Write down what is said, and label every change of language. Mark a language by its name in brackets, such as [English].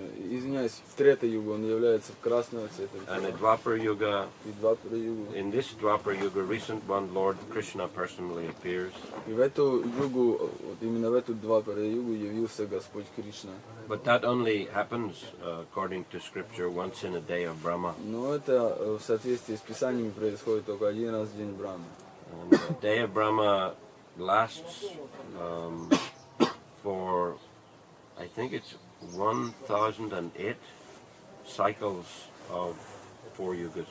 [Russian] Извиняюсь, в Трета-югу он является красного цвета. [English] And in Dwapara Yuga, [Russian] И Двапара-югу. [English] in this Dwapara Yuga, recent one, Lord Krishna personally appears. [Russian] И в эту югу, вот именно в эту Двапара-югу явился Господь Кришна. [English] But that only happens, according to scripture, once in a day of Brahma. [Russian] Но это в соответствии с Писаниями происходит только один раз в день Брахмы. [English] And the day of Brahma lasts for, I think it's 1008 cycles of 4 yugas.